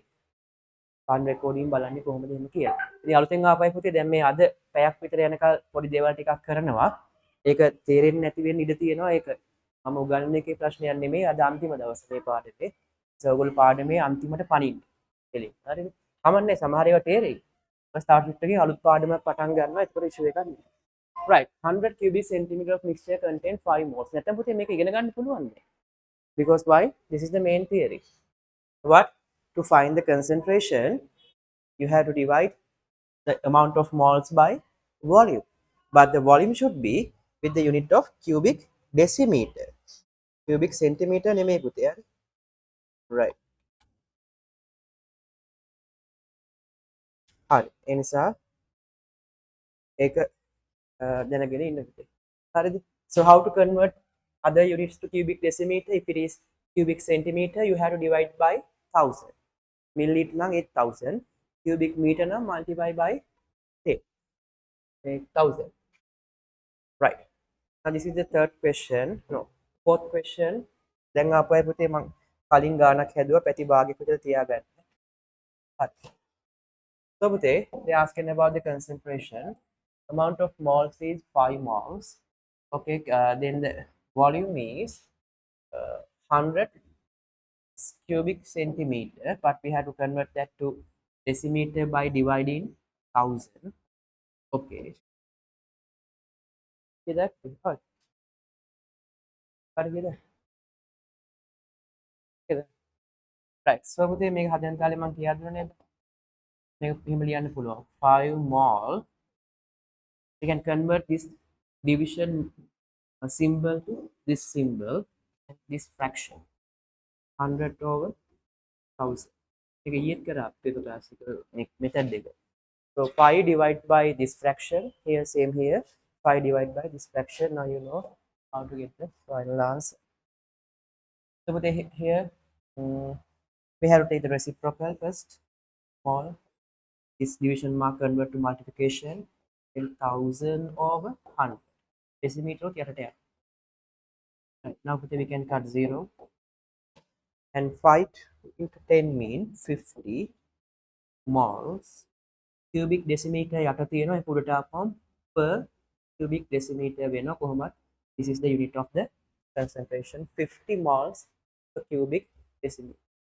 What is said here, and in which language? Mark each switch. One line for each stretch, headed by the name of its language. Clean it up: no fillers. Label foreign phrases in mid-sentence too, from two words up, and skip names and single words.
Sinhala: පරණ රෙකෝඩින් බලන්නේ කොහොමද එහෙම කියලා. ඉතින් අලුතෙන් ආපයි පුතේ දැන් මේ අද පැයක් විතර යනකල් පොඩි දේවල් ටිකක් කරනවා. ඒක තේරෙන්නේ නැති වෙන්න ඉඩ තියෙනවා. ඒක මම උගන්වන එකේ ප්‍රශ්නයක් නෙමෙයි. අද අන්තිම දවසේ මේ පාඩේ. ඔයගොල්ලෝ පාඩමේ අන්තිමට පණින්න. එළින්. හරිද? කමන්නේ සමහර ඒවා තේරෙයි. ස්ටාර්ට් එකේ අලුත් පාඩමක් පටන් ගන්නවා. ඒකට ඉෂුව එකක් නෑ.
English: right, 100 cubic centimeter of mixture contain 5 moles.
Sinhala: නැත්නම් පුතේ මේක ඉගෙන ගන්න පුළුවන් නේ.
English: Because why? This is the main theory. What? To find the concentration, you have to divide the amount of moles by volume. But the volume should be with the unit of cubic decimeter. Cubic centimeter
Sinhala: නෙමෙයි පුතේ. හරි? Right. හරි. ඒ නිසා ඒක දැනගෙන ඉන්න පුතේ. හරිද?
English: So how to convert other units to cubic decimeter? If it is cubic centimeter, you have to divide by 1000.
Sinhala: Milliliter නම් 8000.
English: Cubic meter
Sinhala: නම්
English: multiply by 10. 1000. Right. Now this is the third question. No, fourth question.
Sinhala: දැන් ආපුවයි පුතේ මං කලින් ගානක් හැදුවා පැති භාගයක විතර තියාගන්න. හරි. So පුතේ,
English: they asking about the concentration. Amount of moles is 5 moles. Okay, then the volume is 100 cubic centimeter, but we have to convert that to decimeter by dividing 1000. Okay. See that? Hard. Hard with that. Right.
Sinhala: So පුතේ මේක හදන කාලේ මම කියා දුන්නා නේද? මේක එහෙම ලියන්න පුළුවන්. 5 mole.
English: We can convert this division symbol to this symbol and this fraction. 100 over 1000.
Sinhala: මේක ඊයේත් කරා අපේ ක්ලාස් එක method එක.
English: So 5 divided by this fraction. Here same here. 5 divided by this fraction. Now you know how to get the final answer. So put here we have to take the reciprocal first. Small. This division mark convert to multiplication. 1000 over 100. Decimeter
Sinhala: යට යන්න.
English: Right. Now we can cut 0. And 5 into 10 mean 50 moles. Cubic decimeter
Sinhala: යට තියෙනවා ඒක උඩට ආපුවම
English: per cubic decimeter
Sinhala: වෙනවා කොහොමද?
English: This is the unit of the concentration. 50 moles per cubic decimeter.